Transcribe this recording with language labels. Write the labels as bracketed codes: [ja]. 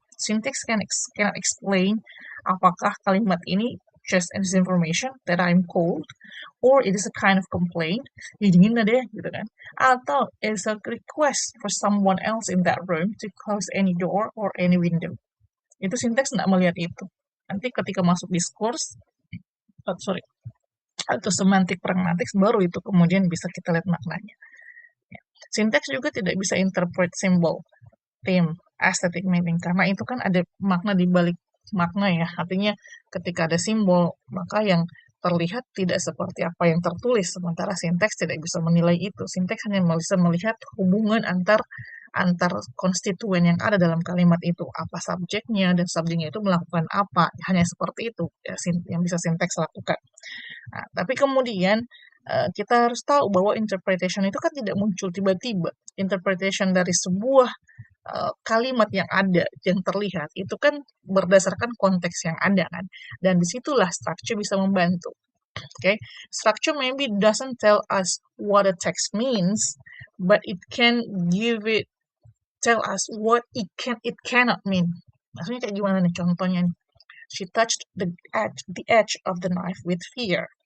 [en] Syntax cannot explain [id] apakah kalimat ini [en] just as information that I'm cold, or it is a kind of complaint, [id] dingin deh, gitu kan, atau [en] it's a request for someone else in that room to close any door or any window. [id] Itu syntax nggak melihat itu. Nanti ketika masuk diskurs, atau semantik pragmatik, baru itu kemudian bisa kita lihat maknanya. Sinteks juga tidak bisa interpret simbol, theme, aesthetic meaning, karena itu kan ada makna di balik makna ya. Artinya ketika ada simbol, maka yang terlihat tidak seperti apa yang tertulis, sementara sinteks tidak bisa menilai itu. Sinteks hanya bisa melihat hubungan antar konstituen yang ada dalam kalimat itu, apa subjeknya, dan subjeknya itu melakukan apa, hanya seperti itu ya, yang bisa sinteks lakukan. Nah, tapi kemudian kita harus tahu bahwa interpretation itu kan tidak muncul tiba-tiba. Interpretation dari sebuah kalimat yang ada, yang terlihat, itu kan berdasarkan konteks yang ada kan. Dan disitulah structure bisa membantu. [en] Okay, structure maybe doesn't tell us what a text means, but it can tell us what it cannot mean. [id] Maksudnya kayak gimana nih contohnya nih? [en] She touched the edge of the knife with fear.